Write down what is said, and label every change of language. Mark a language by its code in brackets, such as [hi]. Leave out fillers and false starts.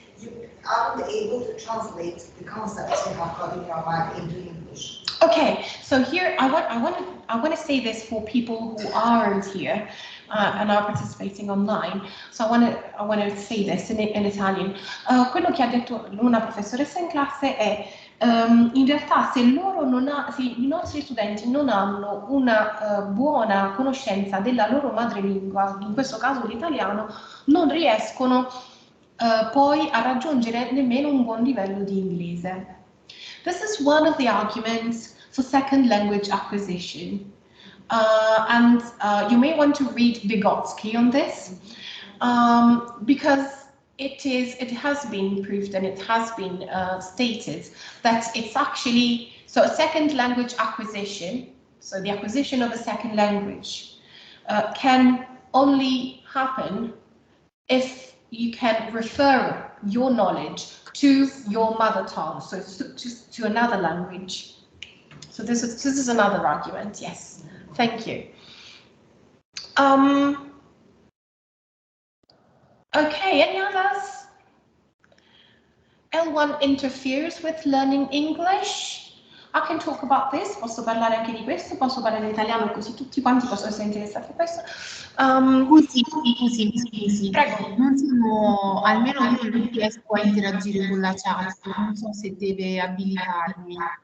[en] You aren't able to translate the concepts you have got in your mind into English. Okay, so here I want to say this for people who aren't here and are participating online. So I want to say this in Italian. [it] Quello che ha detto una professoressa in classe è in realtà se i nostri studenti non hanno una buona conoscenza della loro madrelingua, in questo caso l'italiano, non riescono poi a raggiungere nemmeno un buon livello di inglese. [en] This is one of the arguments for second language acquisition. And you may want to read Vygotsky on this, because it has been proved and it has been stated that it's actually, so a second language acquisition, so the acquisition of a second language can only happen if you can refer your knowledge to your mother tongue, so to another language. So this is another argument, yes. Thank you. Okay, any others? L1 interferes with learning English. I can talk about this, [it] posso parlare anche di questo, posso parlare in italiano così tutti quanti possono essere interessati a questo. Scusi. Prego. Non sono, almeno io non riesco a interagire con la chat, non so se deve abilitarmi.